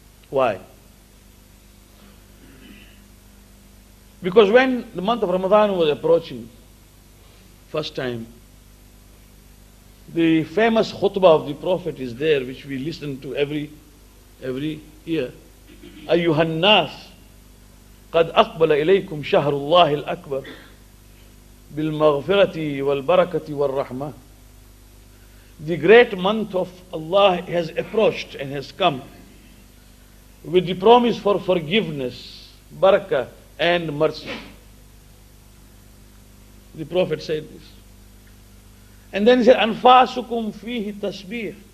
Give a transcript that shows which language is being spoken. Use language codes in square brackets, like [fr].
[en] Why? Because when the month of Ramadan was approaching, first time, the famous khutbah of the Prophet is there, which we listen to every year. [ar] أيها الناس قد أقبل إليكم شهر الله الأكبر بالمغفرة والبركة والرحمة. [en] The great month of Allah has approached and has come with the promise for forgiveness, barakah and mercy. The Prophet said this. And then he said, [ar] أنفاسكم فيه تسبيح.